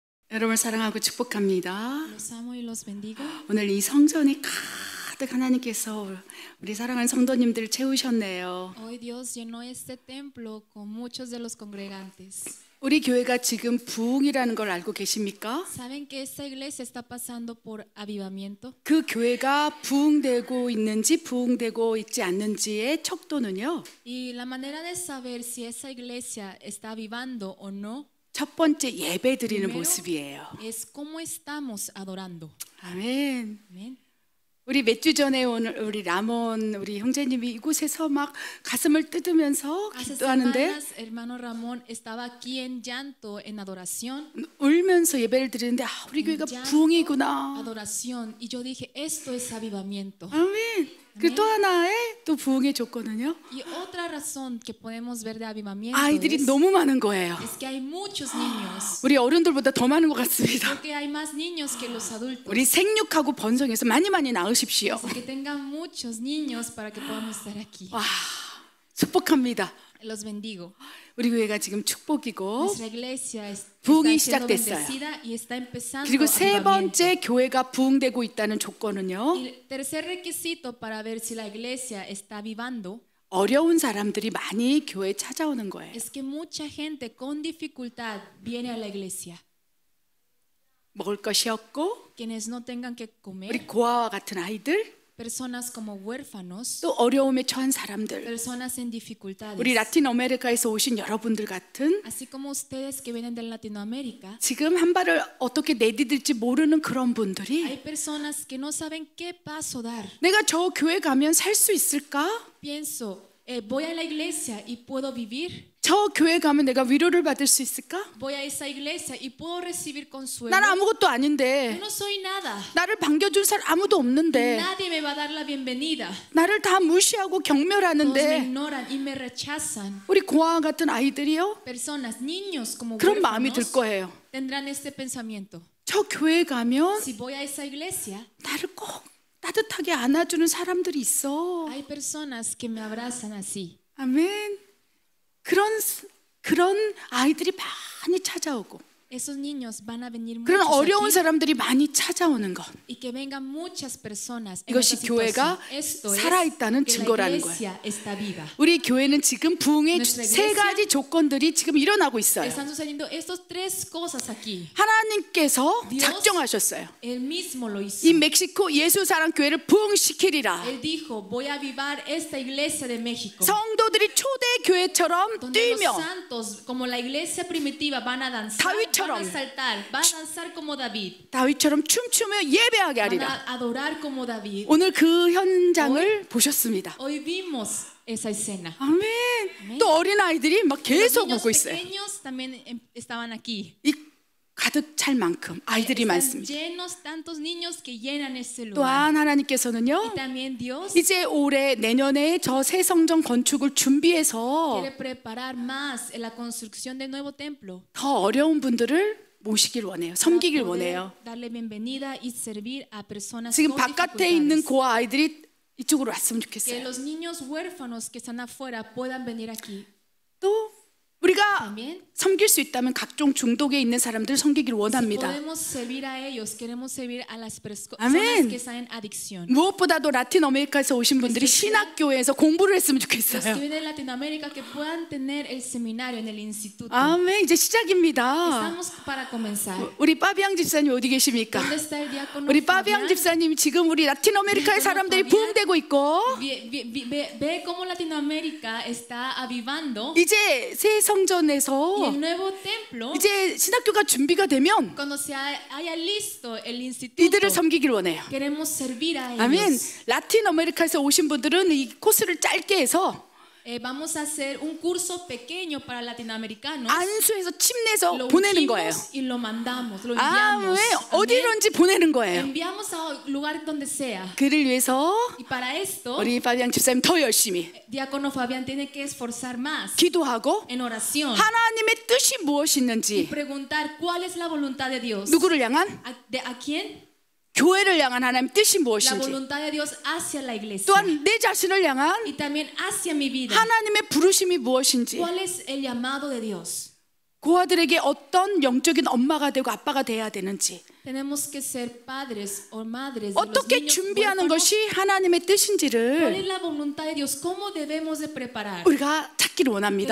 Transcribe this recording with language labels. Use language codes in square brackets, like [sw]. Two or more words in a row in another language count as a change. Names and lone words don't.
[ko] 여러분을 사랑하고 축복합니다. [es] Los amo y los bendigo. [ko] 오늘 이 성전이 가득 하나님께서 우리 사랑하는 성도님들을 채우셨네요. [es] Hoy Dios llenó este templo con muchos de los congregantes. [ko] 우리 교회가 지금 부흥이라는 걸 알고 계십니까? [es] ¿Saben que esta iglesia está pasando por avivamiento? [ko] 그 교회가 부흥되고 있는지 부흥되고 있지 않는지의 척도는요. [es] Y la manera de saber si esa iglesia está avivando o no [ko] 첫 번째 예배 드리는 [es] primero [ko] 모습이에요. [es] es cómo estamos adorando. [ko] 아멘. [es] Amén. [ko] 우리 몇 주 전에 오늘 우리 라몬 우리 형제님이 이곳에서 막 가슴을 뜯으면서 [es] Hace [ko] 기도하는데 [es] semanas, hermano Ramón estaba aquí en llanto, en adoración. [ko] 울면서 예배를 드리는데 우리 교회가 부흥이구나. [es] Adoración. Y yo dije, esto es avivamiento. [ko] 아멘. 그 또 하나의 또 부흥의 조건은요. [es] Y otra razón que podemos ver de avivamiento [ko] 아이들이 너무 많은 거예요. [es] es que hay muchos niños. [ko] 우리 어른들보다 더 많은 것 같습니다. [es] Porque hay más niños que los adultos. [ko] 우리 생육하고 번성해서 많이 낳으십시오. [es] Así que tengan muchos niños para que podamos estar aquí. [ko] 와, 축복합니다. [es] Los bendigo. [ko] 우리 교회가 지금 축복이고 [es] Nuestra iglesia [ko] 부흥이 [es] está siendo [ko] 시작됐어요. [es] bendecida y está empezando [ko] 그리고 세 [es] avivamiento. [ko] 번째 교회가 부흥되고 있다는 조건은요. [es] Y el tercer requisito para ver si la iglesia está avivando [ko] 어려운 사람들이 많이 교회에 찾아오는 거예요. [es] es que mucha gente con dificultad viene a la iglesia. [ko] 먹을 것이 없고 [es] Quienes no tengan que [ko] 우리 [es] comer, [ko] 고아와 같은 아이들 [es] personas como huérfanos, [ko] 또 어려움에 처한 사람들 [es] personas en dificultades. [ko] 우리 라틴 아메리카에서 오신 여러분들 같은 [es] Así como ustedes que vienen de Latinoamérica, [ko] 지금 한 발을 어떻게 내디딜지 모르는 그런 분들이 [es] hay personas que no saben qué paso dar. [ko] 내가 저 교회 가면 살 수 있을까? [es] Pienso, voy a la iglesia y puedo vivir. [ko] 저 교회 가면 내가 위로를 받을 수 있을까? [es] Voy a esa iglesia y puedo recibir consuelo. [ko] 난 아무것도 [es] Yo [ko] 아닌데 [es] no soy nada. [ko] 나를 반겨줄 사람 아무도 없는데 [es] Nadie me va a dar la bienvenida. [ko] 나를 다 무시하고 [es] Todos me [ko] 경멸하는데 [es] ignoran y me rechazan. [ko] 우리 고아와 같은 아이들이요? [es] Personas, niños como [ko] 그런 마음이 들 [es] huérfanos [ko] 거예요. [es] tendrán este pensamiento. [ko] 저 교회 가면 [es] Si voy a esa iglesia, [ko] 나를 꼭 따뜻하게 안아주는 사람들이 있어. [es] hay personas que me abrazan así. [ko] 아멘. 그런 아이들이 많이 찾아오고 [es] Esos niños van a venir [ko] 그런 [es] muchos [ko] 어려운 [es] aquí [ko] 사람들이 많이 찾아오는 것. [es] y que vengan muchas personas en [ko] 이것이 [es] esta [ko] 교회가 [es] situación. Esto es [ko] 살아있다는 [es] que la [ko] 증거라는 [es] iglesia está viva. [ko] 우리 교회는 지금 부흥의 [es] Nuestra [ko] 세 가지 조건들이 지금 일어나고 있어요. [es] Están sucediendo estas tres cosas aquí. [ko] 하나님께서 [es] Dios [ko] 작정하셨어요. [es] Él mismo lo hizo. [ko] 이 멕시코 예수사랑 교회를 부흥시키리라. [es] Él dijo, voy a avivar esta iglesia de México. [ko] 성도들이 초대 교회처럼 [es] Donde los [ko] 뛰며 [es] santos, como la iglesia primitiva, van a danzar, [ko] 다윗처럼. [es] van a saltar, van a danzar como David, [ko] 다윗처럼 춤추며 예배하게 [es] van [ko] 하리라. [es] a adorar como David. [ko] 오늘 그 현장을 보셨습니다. [es] Hoy vimos esa escena. [ko] 아멘. 또 어린 아이들이 막 [es] Los [ko] 계속 [es] niños [ko] 오고 있어요. [es] pequeños también estaban aquí. [ko] 이 가득 찰 만큼 아이들이 [es] Están [ko] 많습니다. [es] llenos tantos niños que llenan ese lugar. [ko] 또한 하나님께서는요. [es] Y también Dios [ko] 이제 올해 내년에 저 새 성전 건축을 준비해서 [es] quiere preparar más en la construcción del nuevo templo. [ko] 더 어려운 분들을 모시길 원해요. 섬기길 원해요. [es] Darle bienvenida y servir a personas [ko] 지금 [es] con [ko] 바깥에 있는 [es] dificultades. [ko] 고아 아이들이 이쪽으로 왔으면 [es] Que [ko] 좋겠어요. [es] los niños huérfanos que están afuera puedan venir aquí. [ko] 또 우리가 [es] También, [ko] 섬길 수 있다면 각종 중독에 있는 사람들 섬기길 [es] si [ko] 원합니다. [es] podemos servir a ellos, queremos servir a las personas Amén. que están en adicción. [ko] 무엇보다도 라틴 아메리카에서 오신 분들이 신학교에서 공부를 했으면 [es] Los que [ko] 좋겠어요. [es] vienen de Latinoamérica que puedan tener el seminario en el instituto. [ko] 아멘. 이제 시작입니다. [es] Estamos para comenzar. [ko] 우리 빠비앙 집사님 어디 계십니까? [es] ¿Dónde está el diácono [ko] 우리 빠비앙 [es] Fabián? [ko] 집사님 지금 우리 라틴 아메리카의 사람들이 부흥되고 있고 [es] Ve cómo Latinoamérica está avivando. [ko] 이제 새 [es] Y [ko] 성전에서 [es] el nuevo templo, [ko] 이제 신학교가 준비가 되면 [es] cuando se haya listo el instituto, [ko] 이들을 섬기길 원해요. [es] queremos servir a [ko] 아멘. [es] ellos. [ko] 라틴 아메리카에서 오신 분들은 이 코스를 짧게 해서 [es] Vamos a hacer un curso pequeño para latinoamericanos. [ko] 안수해서 침 내서 [es] Lo [ko] 보내는 거예요. [es] ungimos y lo mandamos, lo [ko] 아, [es] enviamos. [ko] 왜 [es] Amén. [ko] 어디론지 보내는 거예요. [es] Enviamos a un lugar donde sea. [ko] 그를 위해서 [es] Y para esto, [ko] 우리 빠비앙 집사님 더 열심히 [es] diácono Fabián tiene que esforzar más [ko] 기도하고 [es] en oración [ko] 하나님의 뜻이 [es] y [ko] 무엇이었는지 [es] preguntar cuál es la voluntad de Dios. [ko] 누구를 향한 [es] ¿A quién? [ko] 교회를 향한 하나님의 뜻이 [es] La [ko] 무엇인지 [es] voluntad de Dios hacia la iglesia. [ko] 또한 내 자신을 향한 [es] Y también hacia mi vida. [ko] 하나님의 부르심이 무엇인지 [es] ¿Cuál es el llamado de Dios? [ko] 고아들에게 어떤 영적인 엄마가 되고 아빠가 돼야 되는지, [es] Tenemos que ser padres o madres de los [ko] 어떻게 [es] niños [ko] 준비하는 [es] huérfanos. [ko] 것이 하나님의 [es] ¿Cuál [ko] 뜻인지를 [es] es la voluntad de Dios? ¿Cómo debemos de preparar? [ko] 우리가 찾기를 원합니다.